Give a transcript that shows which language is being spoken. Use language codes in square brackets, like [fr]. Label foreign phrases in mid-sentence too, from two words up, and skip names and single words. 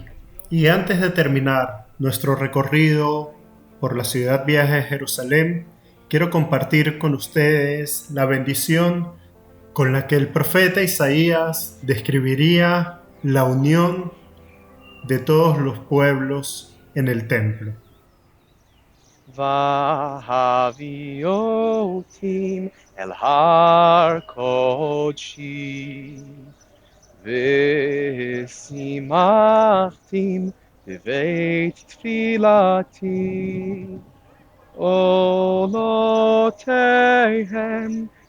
[es] Y antes de terminar nuestro recorrido por la ciudad vieja de Jerusalén, quiero compartir con ustedes la bendición con la que el profeta Isaías describiría la unión de todos los pueblos en el templo. [he] והביאותים אל הר קודשי, ושימחתים בבית תפילתי, עולותיהם